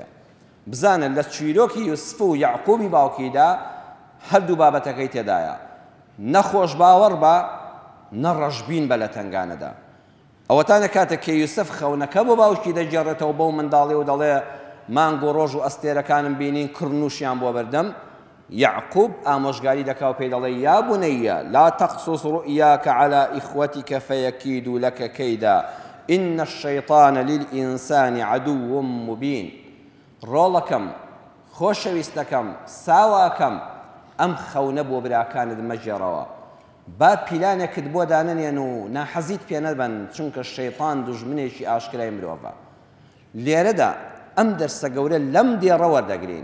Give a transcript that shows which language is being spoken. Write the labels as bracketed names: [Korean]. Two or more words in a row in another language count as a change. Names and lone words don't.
[Central Kurdish] بزانن لە چیرۆکی یوسف و یعقوبی باوکیدا هەردوو بابەتەکەی تێدایە، نەخۆش باوەڕ بە، نەڕەشبین بە لە تنگانەدا. ئەوەتانە کاتێک کە یوسف خەونەکە بۆ باوکی دەجێڕێتەوە بەو منداڵی و دەڵێ مانگ و ڕۆژ و ئەستێرەکانم بینین، کڕنووشیان بۆ بەردەم. یعقوب ئامۆژگاری دەکا و پێی دەڵێ: [Arabic] یا بنەیە لا تقصص رؤياك على إخوتك فيكيدوا لك كيدا إن الشيطان للإنسان عدو مبين. [Central Kurdish] ڕۆڵەکەم، خۆشەویستەکەم، ساواکەم، ئەم خەونە بۆ براکانت مەجێڕەوە، با پیلانێکت بۆ دانەنێن و ناحەزیت پێ نەبەن، چونکە شەیطان دوژمنێکی ئاشکرای مرۆڤە. لێرەدا ئەم دەرسە گەورە لەم دێڕە وەردەگرین.